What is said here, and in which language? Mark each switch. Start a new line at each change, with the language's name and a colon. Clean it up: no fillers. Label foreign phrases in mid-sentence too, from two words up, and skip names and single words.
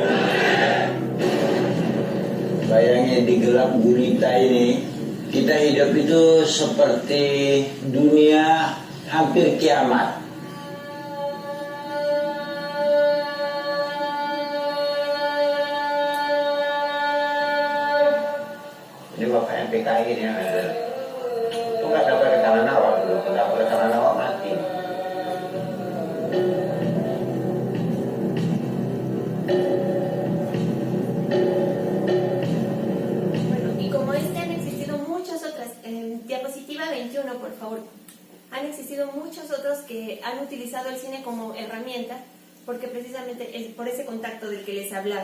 Indonesian: Bayangin di gelap gulita ini, kita hidup itu seperti dunia hampir kiamat. Ini bapak PKI ini itu nggak dapat rekanan awal dulu, nggak dapat rekanan awal mati.
Spanish: Diapositiva 21, por favor. Han existido muchos otros que han utilizado el cine como herramienta, porque precisamente es por ese contacto del que les hablaba.